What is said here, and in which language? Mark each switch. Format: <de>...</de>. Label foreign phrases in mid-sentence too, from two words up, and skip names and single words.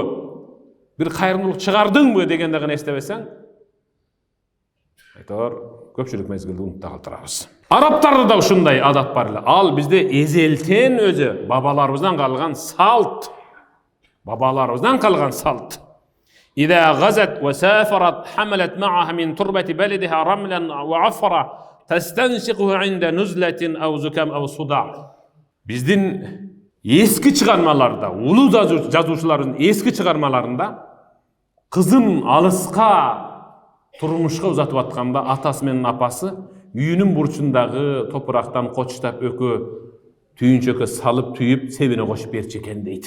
<ky>Бир кайрымдуулук чыгардыңбы дегенде гана эстебесең, айтор көпчүлүк мезгилде унутта калтырабыз. Арабтарда да ушундай адат бар эле. Ал бизде эзелтен өзү бабаларыбыздан калган салт. Бабаларыбыздан калган салт.</ky> <ar>إذا غزت وسافرت حملت معها من تربة بلدها رملا وعفرة تستنشقه عند نزلة أو زكام أو صداع.</ar> <ky>Биздин эски чыгармаларда, улуу жазуучулардын эски чыгармаларында кызын алыска турмушка узатып атканда атасы менен апасы үйүнүн бурчундагы топурактан кочтап өкө түйүнчөккө салып түйүп себине кошуп берчү экен дейт.</ky>